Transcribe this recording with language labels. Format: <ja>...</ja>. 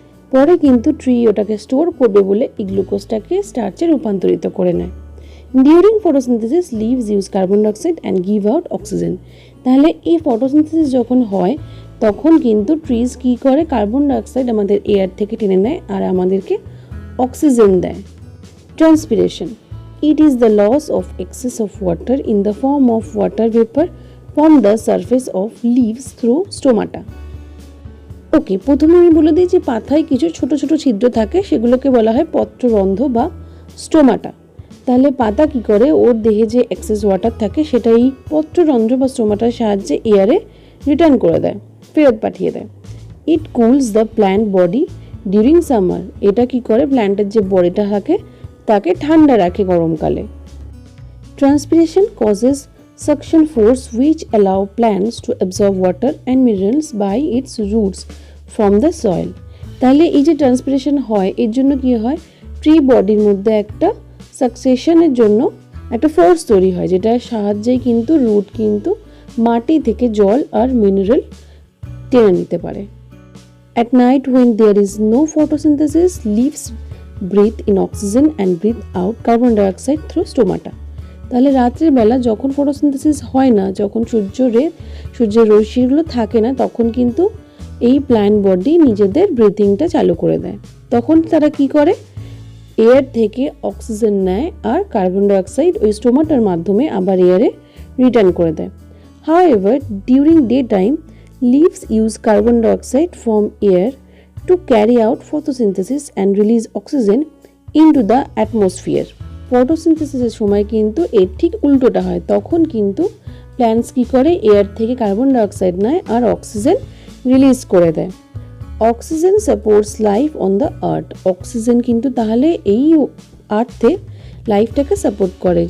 <bn>পরে কিন্তু ট্রি ওটাকে স্টোর করবে বলে এই গ্লুকোজটাকে স্টার্চে রূপান্তরিত করে নেয়।</bn> <en>During photosynthesis leaves use carbon dioxide and give out oxygen.</en> <bn>তাহলে এই ফটোসিনথেসিস যখন হয় তখন কিন্তু ট্রিজ কী করে? কার্বন ডাইঅক্সাইড আমাদের এয়ার থেকে টেনে নেয় আর আমাদেরকে অক্সিজেন দেয়।</bn> <en>Transpiration. It is the loss of excess of water in the form of water vapor from the surface of leaves through stomata.</en> <bn>ওকে, প্রথমে আমি বলে দিই যে পাতায় কিছু ছোট ছোট ছিদ্র থাকে, সেগুলোকে বলা হয় পত্ররন্ধ্র বা স্টোমাটা। তাহলে পাতা কি করে? ওর দেহে যে এক্সেস ওয়াটার থাকে সেটা এই পত্ররন্ধ্র বা স্টোমাটার সাহায্যে এয়ারে রিটার্ন করে দেয়, ফেরত পাঠিয়ে দেয়।</bn> <en>It cools the plant body during summer.</en> <bn>এটা কি করে? প্ল্যান্টের যে বডিটা থাকে তাকে ঠান্ডা রাখে গরমকালে।</bn> <en>Transpiration causes suction force which allow plants to absorb water and minerals by its roots from the soil.</en> <bn>তাহলে এই যে ট্রান্সপিরেশন হয় এর জন্য কি হয়? ট্রি বডির মধ্যে একটা সাকসেশনের জন্য একটা ফোর্স তৈরি হয়, যেটার সাহায্যে কিন্তু রুট কিন্তু মাটি থেকে জল আর মিনারেল টেনে নিতে পারে।</bn> <en>At night when there is no photosynthesis, leaves breathe in oxygen and breathe out carbon dioxide through stomata.</en> <bn>তাহলে রাত্রের বেলা যখন ফটোসিনথেসিস হয় না, যখন সূর্যের রশ্মিগুলো থাকে না, তখন কিন্তু এই প্ল্যান্ট বডি নিজেদের ব্রিথিংটা চালু করে দেয়। তখন তারা কি করে? এয়ার থেকে অক্সিজেন নেয় আর কার্বন ডাইঅক্সাইড ওই স্টোমাটার মাধ্যমে আবার এয়ারে রিটার্ন করে দেয়।</bn> <en>However, during daytime, leaves use carbon dioxide from air to carry out photosynthesis and release oxygen into the atmosphere.</en> <bn>ফটোসিনথেসিসের সময় কিন্তু এর ঠিক উল্টোটা হয়, তখন কিন্তু প্ল্যান্টস কী করে, এয়ার থেকে কার্বন ডাইঅক্সাইড নেয় আর অক্সিজেন রিলিজ করে দেয়।</bn> <en>Oxygen supports life on the earth.</en> <bn>Oxygen কিন্তু তাহলে এই আর্থে লাইফটাকে সাপোর্ট করে।</bn>